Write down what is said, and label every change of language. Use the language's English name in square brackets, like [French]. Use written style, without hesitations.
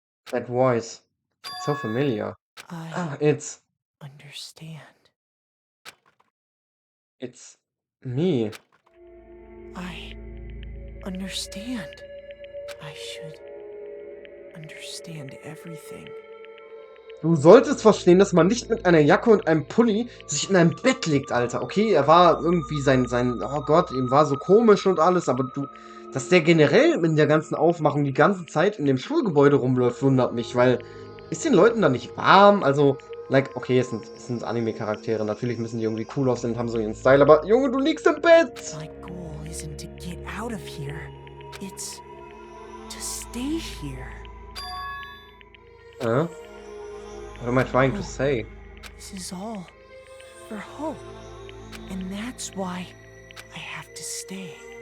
[English] That voice, it's so familiar. I It's understand. me. I understand. I should understand everything. [German] Du solltest verstehen, dass man nicht mit einer Jacke und einem Pulli sich in ein Bett legt, Alter. Okay, er war irgendwie oh Gott, ihm war so komisch und alles, aber dass der generell in der ganzen Aufmachung die ganze Zeit in dem Schulgebäude rumläuft, wundert mich, weil ist den Leuten da nicht warm? Also, like, okay, es sind Anime-Charaktere, natürlich müssen die irgendwie cool aussehen und haben so ihren Style, aber Junge, du liegst im Bett! [English] My goal isn't to get out of here. It's to stay here. What am I trying to say? This is all for hope. And that's why I have to stay.